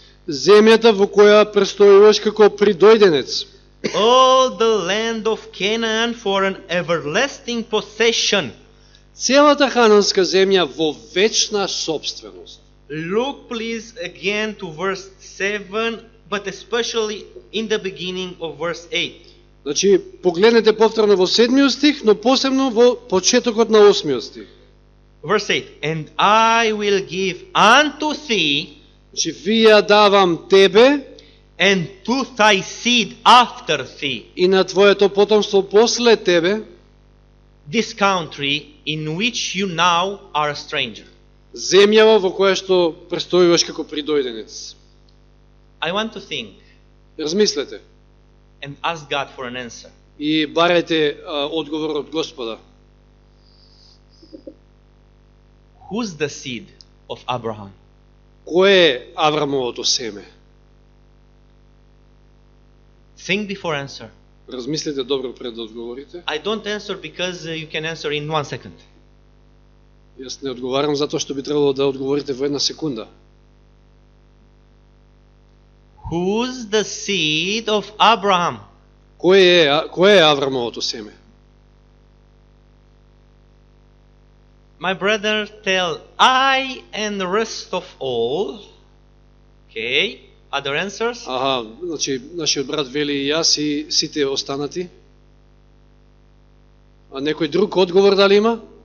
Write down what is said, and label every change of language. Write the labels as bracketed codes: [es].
[mk] земјата во која престојуваш како придојденец. [en] all the land of Canaan for an everlasting possession. [mk] Целата хананска земја во вечна собственост. [en] Look please again to verse 7, but especially in the beginning of verse 8. [mk] Значи, погледнете повторно во 7 стих, но посебно во почетокот на 8 стих. [en] Verse 8. And I will give unto thee [mk] Значи, ви ја давам тебе [en] and to thy seed after thee [mk] и на твоето потомство после тебе [en] this country in which you now are a stranger. [mk] земјава во која што престојуваш како придојденец. [en] I want to think [mk] Размислете [en] and ask God for an answer. [mk] и барајте одговор од Господа. [en] Who's the seed of Abraham? [mk] Кое е Аврамовото семе? [en] Think before answer. [mk] Размислете добро пред да одговорите. [en] I don't answer because you can answer in 1 second. [mk] Јас не одговарам затоа што би требало да одговорите во една секунда. [en] Who's the seed of Abraham? [mk] Кое е Аврамовото семе? [en] My brother tell I and the rest of all. Okay. Other answers? [mk] Аха, значи нашиот брат вели и јас и сите останати. А некој друг одговор дали има?